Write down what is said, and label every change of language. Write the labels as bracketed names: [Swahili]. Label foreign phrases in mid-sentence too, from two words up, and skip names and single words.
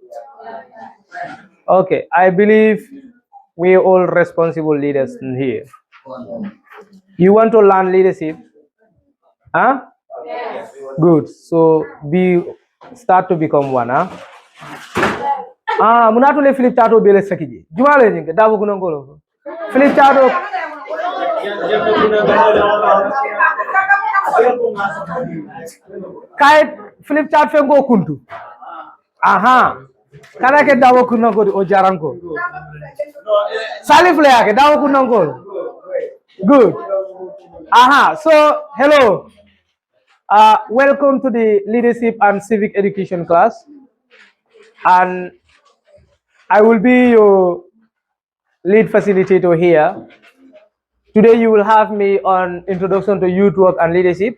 [English] Okay, I believe we are all responsible leaders in here. You want to learn leadership? Huh? Good. So start to become one, huh? [Mandingo] Muna to le Philip Tato bele sakiji. Jumale nyinge dawo kuno ngolo. Philip Tato. Kai Philip Tato fengo kuntu. Aha. Kana ke dawo kuno ngolo o jaranko. Salif le yake dawo kuno ngolo. [English] Good. Aha. So hello. Welcome to the leadership and civic education class. And I will be your lead facilitator here. Today you will have me on introduction to youth work and leadership.